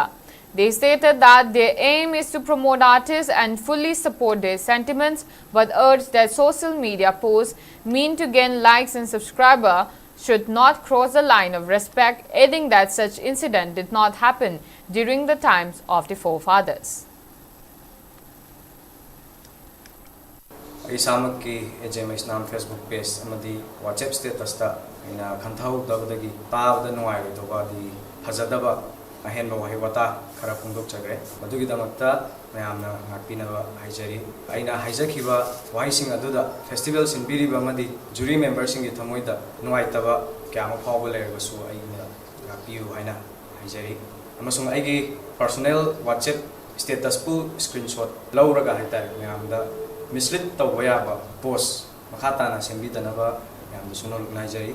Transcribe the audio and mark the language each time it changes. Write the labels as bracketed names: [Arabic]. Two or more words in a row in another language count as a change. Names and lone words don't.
[English] They stated that their aim is to promote artists and fully support their sentiments, but urged that social media posts meant to gain likes and subscribers should not cross the line of respect, adding that such incident did not happen during the times of the forefathers. [Manipuri] Isamaki AJ Maisnam Facebook page amadi WhatsApp status ta ina khanthau dabadagi taabda nuai tobadi hazadaba ahenba wahiwata khara phungdok chagre madugi damakta mayamna ngakpinaba haijari aina haijakhiba wahising aduda festival sinbiriba amadi [English] jury members [Manipuri] singi thamoida nuai taba kyama phawba lerbasu aina ngakpiu haina haijari amasung aigi [English] personal WhatsApp status [Manipuri] pu screenshot lauraga haitare myamda mislead tawba yaba post makhata na sembidana yamda sunol naijari